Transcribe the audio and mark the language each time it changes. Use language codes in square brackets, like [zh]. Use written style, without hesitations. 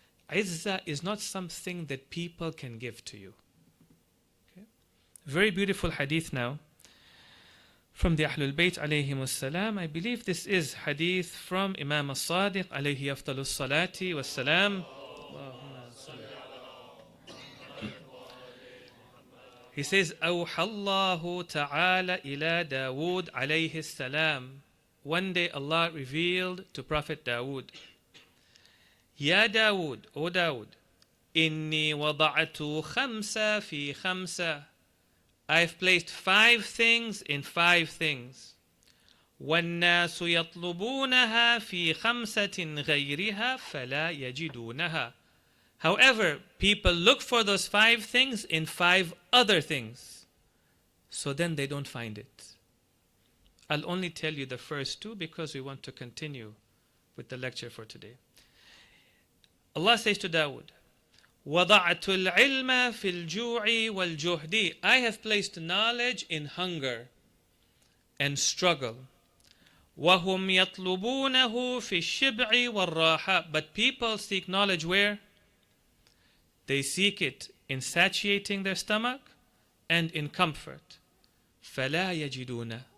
[en] Izzah is not something that people can give to you. Okay? Very beautiful hadith now from the Ahlul Bayt alayhimus salam. I believe this is hadith from Imam As-Sadiq alayhi afdalus salati was salam. He says, [ar] أوحى الله تعالى إلى داود عليه السلام. [en] One day Allah revealed to Prophet Dawood, Ya Dawood, O Dawood, [ar] إني وضعت خمسة في خمسة. [en] I've placed 5 things in 5 things. [ar] والناس يطلبونها في خمسة غيرها فلا يجدونها. [en] However, people look for those 5 things in 5 other things. So then they don't find it. I'll only tell you the first 2 because we want to continue with the lecture for today. Allah says to Dawood, [ar] وَضَعْتُ الْعِلْمَ فِي الْجُوعِ وَالْجُهْدِ. [en] I have placed knowledge in hunger and struggle. [ar] وَهُمْ يَطْلُبُونَهُ فِي الشِّبْعِ وَالرَّاحَةِ. [en] But people seek knowledge where? They seek it in satiating their stomach and in comfort. [ar] فَلَا يَجِدُونَ.